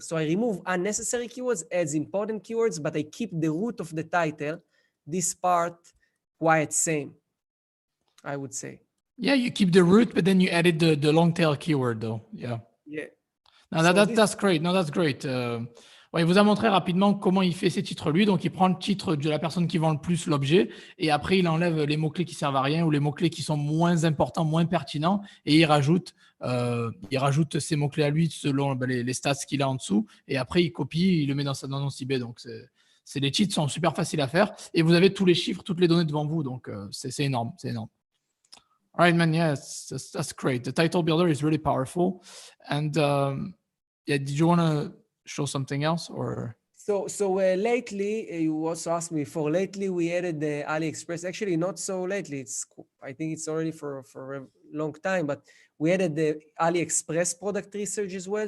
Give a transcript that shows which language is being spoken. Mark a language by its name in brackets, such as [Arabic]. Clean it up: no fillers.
[English] So I remove unnecessary keywords, adds important keywords, but I keep the root of the title, this part, quite same, I would say. Yeah, you keep the root, but then you added the long tail keyword though. Yeah. Yeah. Now that's great. No, that's great. [French] Ouais, il vous a montré rapidement comment il fait ses titres lui. Donc, il prend le titre de la personne qui vend le plus l'objet et après, il enlève les mots-clés qui servent à rien ou les mots-clés qui sont moins importants, moins pertinents et il rajoute ses mots-clés à lui selon les stats qu'il a en dessous et après, il copie, il le met dans son annonce eBay. Donc, les cheats sont super faciles à faire et vous avez tous les chiffres, toutes les données devant vous. Donc, c'est énorme, c'est énorme. [English] All right, man. Yeah, that's great. The title builder is really powerful. And yeah, did you want to show something else or? So lately, you also asked me for lately, we added the AliExpress. Actually, not so lately. I think it's already for a long time, but we added the AliExpress product research as well.